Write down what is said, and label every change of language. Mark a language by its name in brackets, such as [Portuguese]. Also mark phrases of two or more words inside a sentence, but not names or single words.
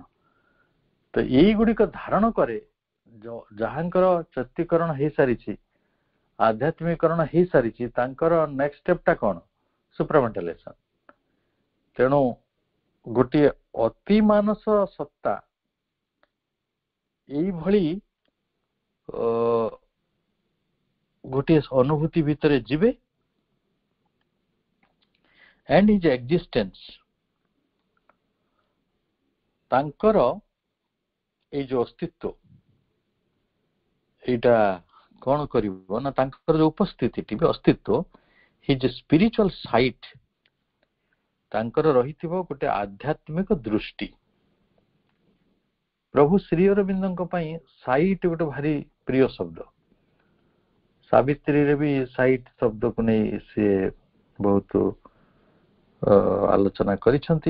[Odia] ତ ଏଇଗୁଡିକ ଧାରଣ କରେ ଯାହାଙ୍କର ଚୈତ୍ୟକରଣ ହେଇସାରିଛି, ଆଧ୍ୟାତ୍ମିକରଣ ହେଇସାରିଛି, ତାଙ୍କର [English] next step [Odia] କଣ, ସୁପ୍ରାମେଣ୍ଟାଲାଇଜେସନ। ତେଣୁ ଗୋଟିଏ ଅତିମାନସ ସତ୍ତା ଏଇଭଳି ଗୋଟିଏ ଅନୁଭୂତି ଭିତରେ ଯିବେ, [English] and his existence, [Odia] ତାଙ୍କର ଏଇ ଯୋଉ ଅସ୍ତିତ୍ୱ, ଏଇଟା କଣ କରିବ ନା, ତାଙ୍କର ଯୋଉ ଉପସ୍ଥିତିଟି ବି ଅସ୍ତିତ୍ୱ, [English] his spiritual sight, [Odia] ତାଙ୍କର ରହିଥିବ ଗୋଟେ ଆଧ୍ୟାତ୍ମିକ ଦୃଷ୍ଟି। ପ୍ରଭୁ ଶ୍ରୀ ଅରବିନ୍ଦଙ୍କ ପାଇଁ ସାଇଟ୍ ଗୋଟେ ଭାରି ପ୍ରିୟ ଶବ୍ଦ। ସାବିତ୍ରୀରେ ବି ସାଇଟ୍ ଶବ୍ଦକୁ ନେଇ ସିଏ ବହୁତ ଆଲୋଚନା କରିଛନ୍ତି।